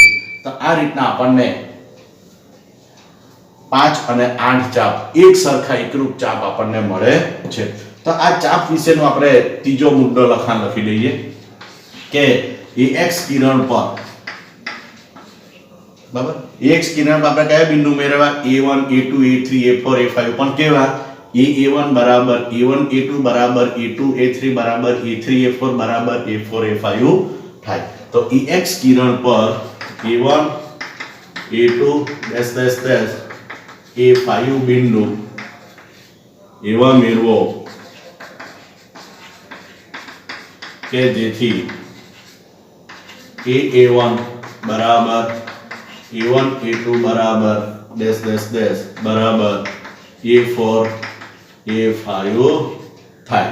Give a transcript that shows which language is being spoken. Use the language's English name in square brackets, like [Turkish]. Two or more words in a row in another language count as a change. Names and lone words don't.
[Gujarati] તો આ રીતના આપણને 5 અને 8 ચાપ એક સરખા એકરૂપ ચાપ આપણને મળે છે. તો આ ચાપ વિશેનો આપણે ત્રીજો મુદ્દો લખાણ લખી દઈએ કે AX કિરણ પર બરાબર AX કિરણ પર આપણે કયા બિંદુ મેળવવા A1 A2 A3 A4 A5 પણ કેવા A1 બરાબર A1 A2 બરાબર A2 A3 બરાબર A3 A4 બરાબર A4 A5 થાય. તો AX કિરણ પર A1 A2 ડેશ ડેશ ડેશ A5 બિંદુ એવા મેળવો કે જેથી A1 બરાબર A1 A2 બરાબર ડેશ ડેશ ડેશ બરાબર A4 A5 થાય.